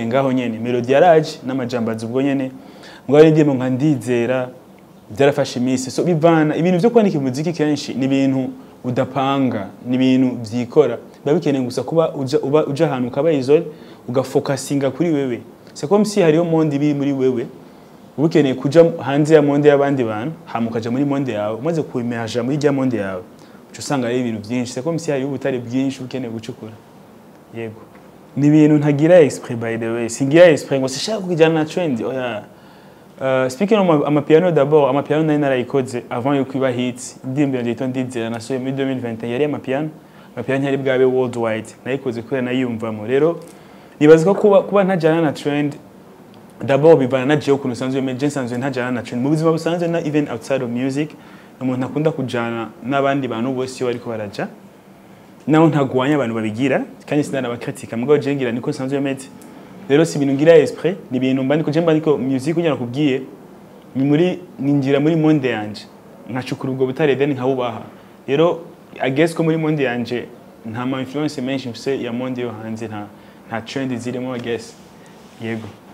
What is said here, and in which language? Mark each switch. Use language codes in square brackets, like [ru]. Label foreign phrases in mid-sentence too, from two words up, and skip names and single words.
[rn] ngaho nyene melody yaraje n'amajambazi ubwo nyene ngo ari indirimbo nka ndizera byarafashe imisi so bivana ibintu byo kwandika umuziki kenshi ni ibintu udapanga ni ibintu byikora babikeneye gusa kuba uja ahantu ukaba isole ugafocusinga kuri wewe [fr] c'est comme si [rn] hariyo monde ibi muri wewe ubukeneye kuja hanze ya monde y'abandi bantu hamukaja muri monde yawe umaze kuimerja muri ya monde yawe cyo usanga ari ibintu byinshi [fr] c'est comme si [rn] hariyo ubutare bwinshi ukeneye gucukura. Yego, ni ibintu ntagira exprès [en] by the way, [rn] singira exprès ngo sishaka kujana na trend oya. [en] Speaking of amapiano [rn] d'abord, amapiano nari narayikoze avant yo kwiba hits. Indirimbo yanje yitwa Ndizera nasohoye muri 2020 yari amapiano yari bwabe worldwide. Nayikoze kubera nayumvamo. Rero nibaza ko kuba ntajana na trend d'abord bivana na je ukuntu sanzwe emergency sanzwe ntajana na trend. Mu buzima busanzwe na [en] even outside of music, [rn] umuntu akunda kujana n'abandi bantu bose yo ariko baraja. Naho ntagwanya abantu babigira kandi sinana bakritika mugabo je ngira niko sanzwe mete. rero si ibintu ngira esprit ni ibintu mba ndiko music kugira nakubwiye ni muri ninjira muri monde yanje nkacukura ubwo butare then nkabubaha rero [en] I guess [rn] ko muri monde yanje nta ma influence menshi mfise ya monde yo hanze nta trend zirimo [en] I guess [rn] yego